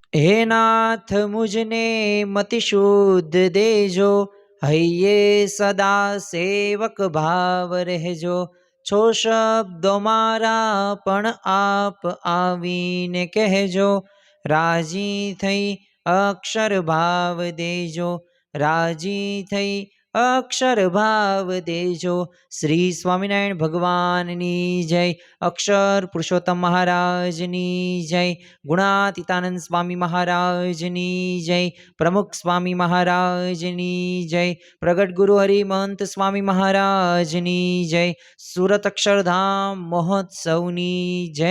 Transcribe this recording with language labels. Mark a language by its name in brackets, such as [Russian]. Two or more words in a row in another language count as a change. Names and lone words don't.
[Gujarati] હે નાથ મુજને મતિ શુદ્ધ દેજો, હૈયે સદા સેવક ભાવ રહેજો। છો શબ્દો મારા પણ આપ આવીને કહેજો, રાજી થઈ અક્ષર ભાવ દેજો, રાજી થઈ અક્ષર ભાવ દેજો। શ્રી સ્વામિનારાયણ ભગવાનની જય, અક્ષર પુરુષોત્તમ મહારાજની જય, ગુણાતીતાનંદ સ્વામી મહારાજની જય, પ્રમુખ સ્વામી મહારાજની જય, પ્રગટ ગુરુ હરિમંત સ્વામી મહારાજની જય, સુરત અક્ષરધામ મહોત્સવની જય।